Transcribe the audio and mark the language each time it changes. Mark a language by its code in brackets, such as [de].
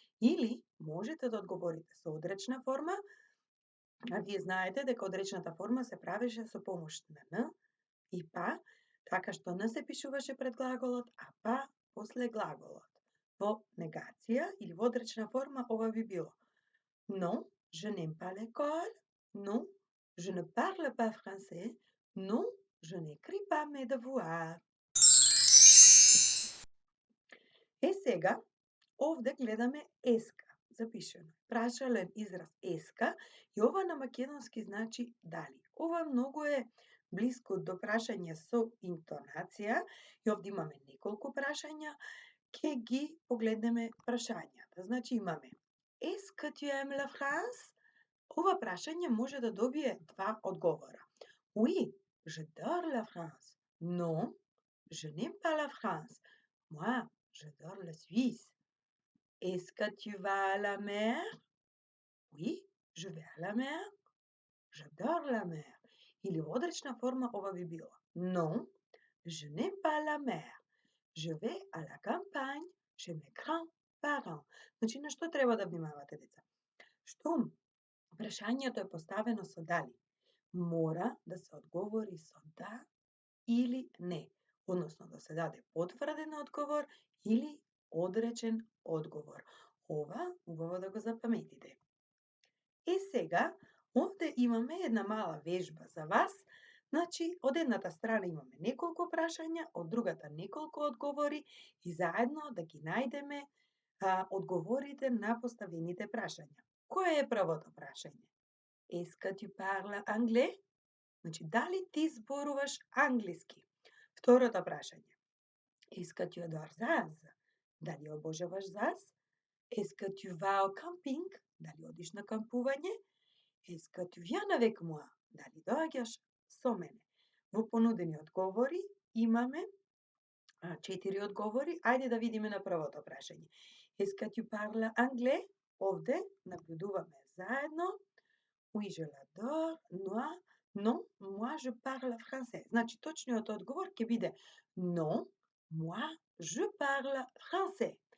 [mk] Или можете да одговорите со одречна форма, а вие знаете дека одречната форма се правеше со помош на Н и па, така што Н се пишуваше пред глаголот, а па после глаголот. Во негација или во одречна форма ова би било [fr] Non, je n'aime pas l'école. Non, je ne parle pas français. Non, je n'écris pas mes devoirs. [mk] Сега, овде гледаме еска, запишено. Прашален израз еска и ова на македонски значи дали. Ова многу е блиско до прашање со интонација и овде имаме неколку прашања, ке ги погледнеме прашањата. Значи имаме [fr] Est-ce que tu aimes la France? [mk] Ова прашање може да добие два одговора. [fr] Oui, j'adore la France. Non, je n'aime pas la France. Moi, j'adore la Suisse. Est-ce que tu vas à la mer? Oui, je vais à la mer. J'adore la mer. [mk] Или во одречна форма ова би било. [fr] Non, je n'aime pas la mer. Je vais à la campagne chez mes grands-parents. [mk] Значи, на што треба да внимавате, деца? Што прашањето е поставено со дали, мора да се одговори со да или не, односно да се даде потврден одговор или одречен одговор. Ова убаво да го запаметите. Сега, овде имаме една мала вежба за вас. Значи, од едната страна имаме неколку прашања, од другата неколку одговори и заедно да ги најдеме одговорите на поставените прашања. Кое е првото прашање? [fr] Est-ce que tu parles anglais? [mk] Значи, дали ти зборуваш англиски? Второто прашање. [fr] Est-ce que tu adores zaz? [mk] Дали обожаваш заз? [fr] Est-ce que tu vas au camping? [mk] Дали одиш на кампување? [fr] Est-ce que tu viens avec moi? [mk] Дали доаѓаш со мене? Во понудени одговори имаме 4 одговори. Ајде да видиме на првото прашање. [fr] Est-ce que tu parles anglais? [mk] Овде набљудуваме заедно. [fr] Oui, je l'adore. Non, moi je parle français. [mk] Значи, точниот одговор ќе биде [fr] non, moi je parle français.